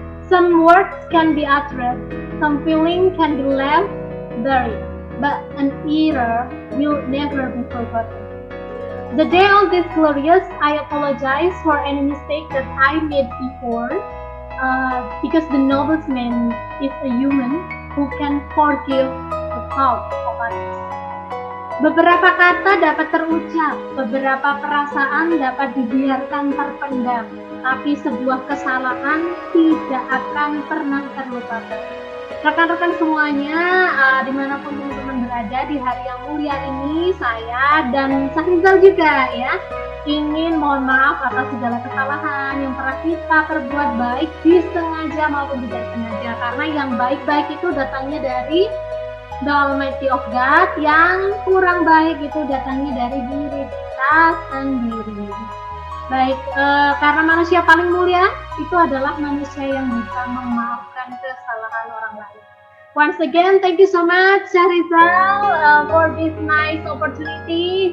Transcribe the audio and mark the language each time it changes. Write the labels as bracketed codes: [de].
[en] Some words can be uttered, some feeling can be left buried, but an error will never be forgotten. The day of this glorious, I apologize for any mistake that I made before, because the noblest man is a human who can forgive the fault of others. [id] Beberapa kata dapat terucap, beberapa perasaan dapat dibiarkan terpendam, tapi sebuah kesalahan tidak akan pernah terlupakan. Rekan-rekan semuanya, dimanapun teman-teman berada di hari yang mulia ini, saya dan Sahrizal juga ya ingin mohon maaf atas segala kesalahan yang pernah kita perbuat, baik disengaja maupun tidak sengaja, karena yang baik-baik itu datangnya dari [en] the Almighty of God, [id] yang kurang baik itu datangnya dari diri kita sendiri. Baik, karena manusia paling mulia itu adalah manusia yang bisa memaafkan kesalahan orang lain. [en] Once again, thank you so much, Syahrizal, for this nice opportunity.